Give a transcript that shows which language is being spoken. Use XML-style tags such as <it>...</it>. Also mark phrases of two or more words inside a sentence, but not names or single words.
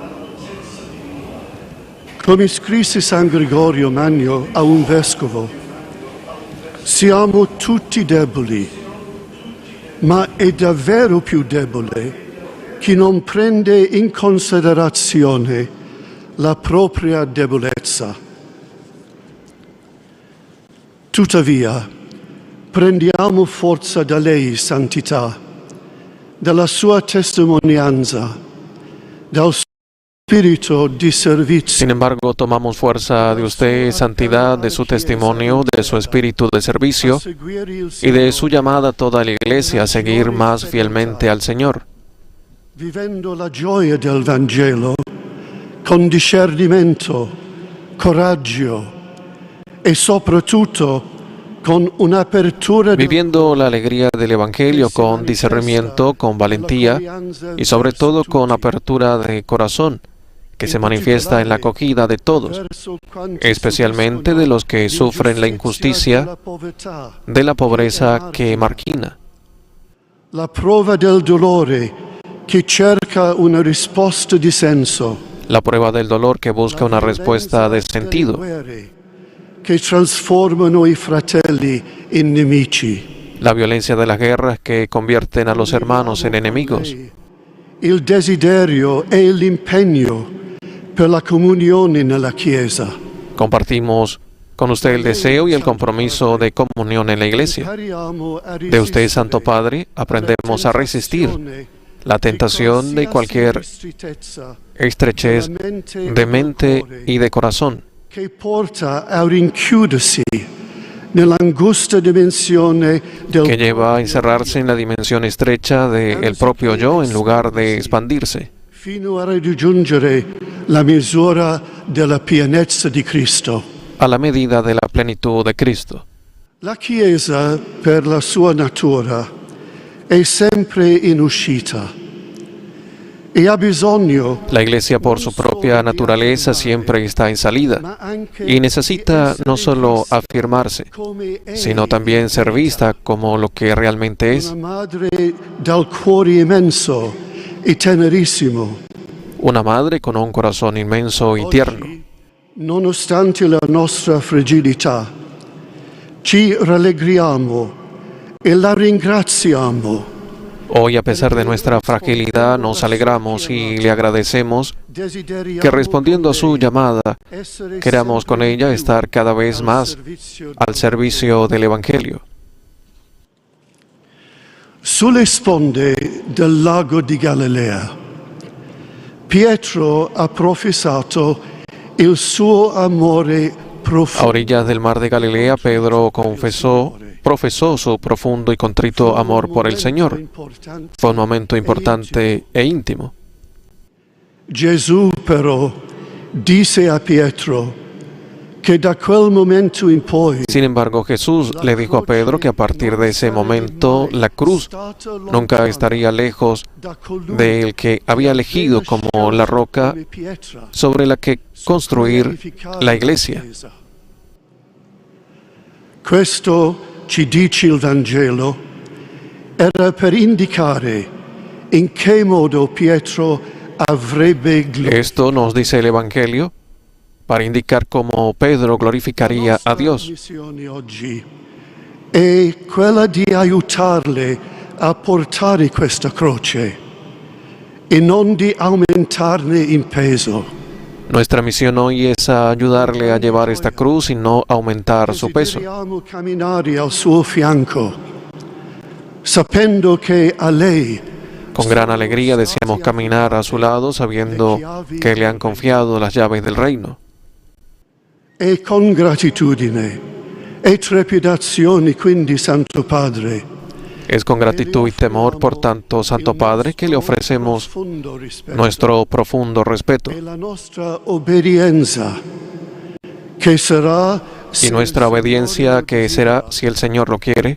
<it>Come scrisse San Gregorio Magno a un vescovo, siamo tutti deboli, ma è davvero più debole chi non prende in considerazione la propria debolezza. Tuttavia, prendiamo forza da lei, santità, dalla sua testimonianza, dal spirito di servizio.</it> <es>Sin embargo, tomamos fuerza de usted, santidad, de su testimonio, de su espíritu de servicio y de su llamada a toda la Iglesia a seguir más fielmente al Señor.</es> <it>Vivendo la gioia del Vangelo con discernimento, coraggio e soprattutto con un'apertura</it> <es>Viviendo la alegría del Evangelio con discernimiento, con valentía y sobre todo con apertura de corazón, que se manifiesta en la acogida de todos, especialmente de los que sufren la injusticia, de la pobreza que margina.</es> <it>la prova del dolore che cerca una risposta di senso,</it> <es>La prueba del dolor que busca una respuesta de sentido,</es> <it>che trasformano i fratelli in nemici.</it> <es>la violencia de las guerras que convierten a los hermanos en enemigos,</es> <it>Il desiderio e l'impegno per la comunione nella Chiesa.</it> <es>Compartimos con usted el deseo y el compromiso de comunión en la Iglesia. De usted, Santo Padre, aprendemos a resistir la tentación de cualquier estrechez de mente y de corazón,</es> <it>che porta a rinchiudersi nell'angusta dimensione del</it> <es>que lleva a encerrarse en la dimensión estrecha del propio yo en lugar de expandirse,</es> <it>fino a raggiungere la misura della pienezza di Cristo.</it> <es>a la medida de la plenitud de Cristo.</es> <it>La Chiesa, per la sua natura, è sempre in uscita e ha bisogno</it> <es>La Iglesia, por su propia naturaleza, siempre está en salida y necesita no solo afirmarse, sino también ser vista como lo que realmente es,</es> <it>una madre dal cuore immenso e tenerissimo.</it> <es>una madre con un corazón inmenso y tierno.</es> <it>Nonostante la nostra fragilità, ci rallegriamo e la ringraziamo.</it> <es>Hoy, a pesar de nuestra fragilidad, nos alegramos y le agradecemos que, respondiendo a su llamada, queramos con ella estar cada vez más al servicio del Evangelio.</es> <it>Sulle sponde del lago di Galilea, Pietro ha professato il suo amore</it> <es>A orillas del mar de Galilea, Pedro profesó su profundo y contrito amor por el Señor. Fue un momento importante e íntimo.</es> <it>Gesù però disse a Pietro que da quel momento in poi,</it> <es>Sin embargo, Jesús le dijo a Pedro que a partir de ese momento la cruz nunca estaría lejos del que había elegido como la roca sobre la que construir la iglesia.</es> <it>Questo ci dice il Vangelo, era per indicare in che modo Pietro avrebbe</it> <es>Esto nos dice el Evangelio para indicar cómo Pedro glorificaría a Dios.</es> <it>missione oggi è quella di aiutarle a portare questa croce e non di aumentarne in peso.</it> <es>Nuestra misión hoy es ayudarle a llevar esta cruz y no aumentar su peso.</es> <it>Desideriamo camminare al suo fianco, sapendo che a lei</it> <es>Con gran alegría deseamos caminar a su lado sabiendo que le han confiado las llaves del reino.</es> <it>e con gratitudine e trepidazione, quindi, Santo Padre,</it> <es>Es con gratitud y temor, por tanto, Santo Padre, que le ofrecemos</es> <it>profondo rispetto</it> <es>nuestro profundo respeto</es> <it>e la nostra obbedienza, che sarà</it> <es>y nuestra obediencia, que será, si el Señor lo quiere,</es>